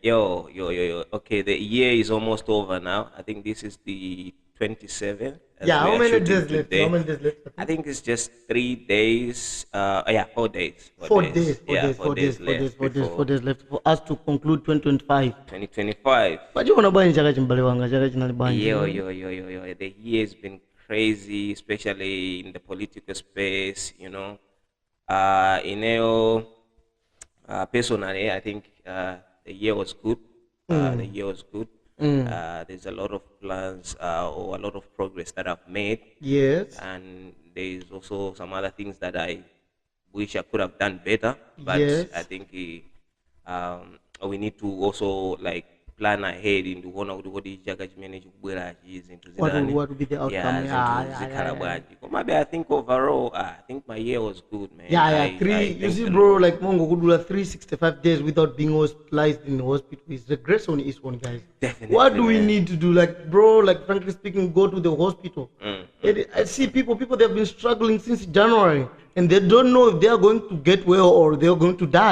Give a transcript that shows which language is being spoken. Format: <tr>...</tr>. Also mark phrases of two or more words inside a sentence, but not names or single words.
<en>Yo. Okay, the year is almost over now. I think this is the 27th as Yeah, we how are many shooting days left? How today. many days left? I think it's just 3 days. Yeah, 4 days. 4 days, Yeah, 4 days left four before days left for us to conclude 2025. 2025.</en> <ny>Pachiona bwanji chaka chimbale wanga chaka chinali bwanji.</ny> <en>Yo. The year has been crazy, especially in the political space, personally, I think the year was good. The year was good. There's a lot of plans or a lot of progress that I've made, Yes, and there's also some other things that I wish I could have done better. But I yes. think we need to also like plan ahead into one of the what is manage into What would be the yeah, outcome?</en> <ny>zikhala bwanji.</ny> <en>But maybe I think overall, I think my year was good, man. Three. I You thank see, the bro, Lord. like Mongo could do 365 days without being hospitalized in the hospital. Is the grace on his one, guys. What Definitely, do we man. need to do? Like, bro, like frankly speaking, go to the hospital. I see people they have been struggling since January, and they don't know if they are going to get well or they are going to die.</en>